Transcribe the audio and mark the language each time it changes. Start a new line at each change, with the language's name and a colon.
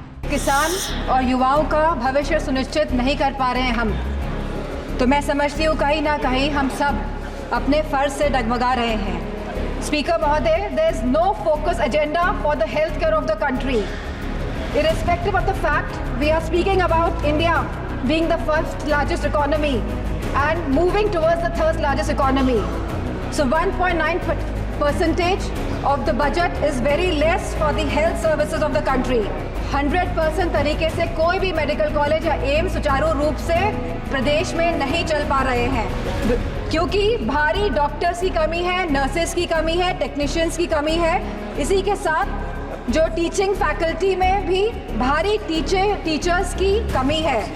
Hindi: किसान और युवाओं का भविष्य सुनिश्चित नहीं कर पा रहे हैं हम, तो मैं समझती हूँ कहीं ना कहीं हम सब अपने फर्ज से डगमगा रहे हैं। स्पीकर महोदय,
English: there is no focus agenda for the healthcare of the country. Irrespective of the fact, we are speaking about India being the first largest economy and moving towards the third largest economy. So 1.9% of the budget is very less for the health services of the country.
Hindi: 100% तरीके से कोई भी medical college या AIIMS सुचारू रूप से प्रदेश में नहीं चल पा रहे हैं, क्योंकि भारी डॉक्टर्स की कमी है, नर्सेस की कमी है, टेक्नीशियंस की कमी है। इसी के साथ जो टीचिंग फैकल्टी में भी भारी टीचर्स की कमी है।